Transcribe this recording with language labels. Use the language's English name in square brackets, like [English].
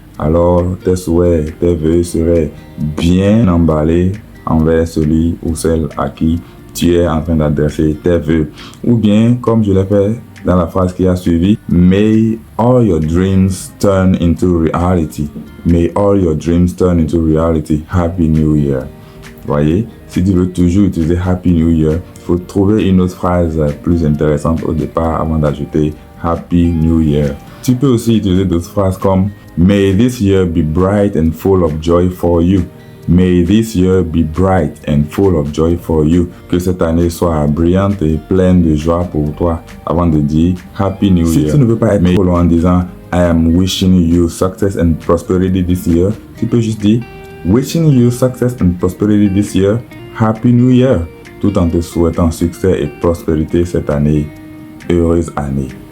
[French] Alors, tes souhaits, tes vœux seraient bien emballés envers celui ou celle à qui tu es en train d'adresser tes vœux. Ou bien, comme je l'ai fait dans la phrase qui a suivi, [English] May all your dreams turn into reality. May all your dreams turn into reality. Happy New Year. [French] Voyez, si tu veux toujours utiliser [English] Happy New Year, [French] il faut trouver une autre phrase plus intéressante au départ avant d'ajouter Happy New Year. Tu peux aussi utiliser d'autres phrases comme [English] May this year be bright and full of joy for you. May this year be bright and full of joy for you. [French] Que cette année soit brillante et pleine de joie pour toi. Avant de dire [English] Happy New Year. [French] Si tu ne veux pas être trop long en disant [English] I am wishing you success and prosperity this year, [French] tu peux juste dire [English] Wishing you success and prosperity this year. Happy New Year. [French] Tout en te souhaitant succès et prospérité cette année. Heureuse année.